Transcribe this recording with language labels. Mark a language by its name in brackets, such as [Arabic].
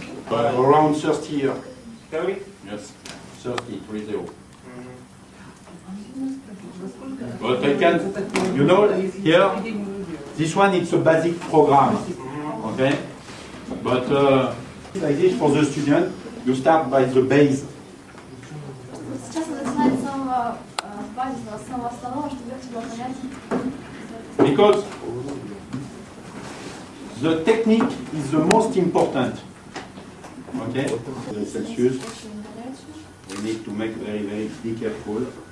[English] Around 30 years. Yes, 30. But I can, you know, here, this one it's a basic program, okay? But like this for the student, you start by the base. [Russian] Сейчас мы начинаем с самого базисного, с самого основного, чтобы легче было понять. [English] Because the technique is the most important. Okay? Celsius. We need to make very be careful.